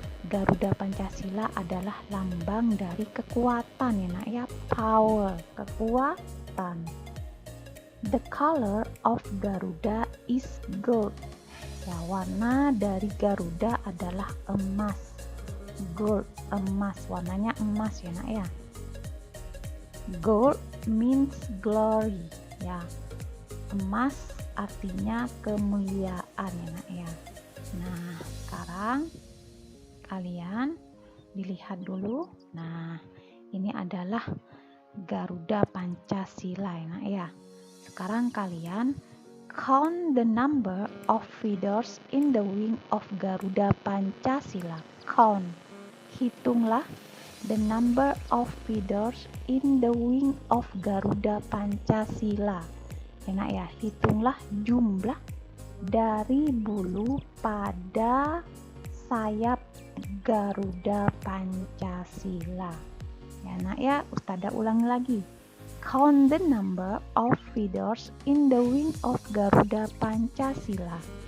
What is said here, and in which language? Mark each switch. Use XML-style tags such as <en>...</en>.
<id>Garuda Pancasila adalah lambang dari kekuatan ya nak ya. Power, kekuatan.</id> <en>The color of Garuda is gold.</en> <id>Ya, warna dari Garuda adalah emas. Gold, emas, warnanya emas ya nak ya.</id> <en>Gold means glory</en> <id>ya. Emas artinya kemuliaan ya nak ya. Nah, sekarang kalian dilihat dulu. Nah, ini adalah Garuda Pancasila ya nak ya. Sekarang kalian</id> <en>count the number of feathers in the wing of Garuda Pancasila. Count, hitunglah the number of feathers in the wing of Garuda Pancasila.</en> <id>Ya nak ya, hitunglah jumlah dari bulu pada sayap Garuda Pancasila. Ya nak ya, ustadzah ulangi lagi.</id> <en>Count the number of feathers in the wing of Garuda Pancasila.</en>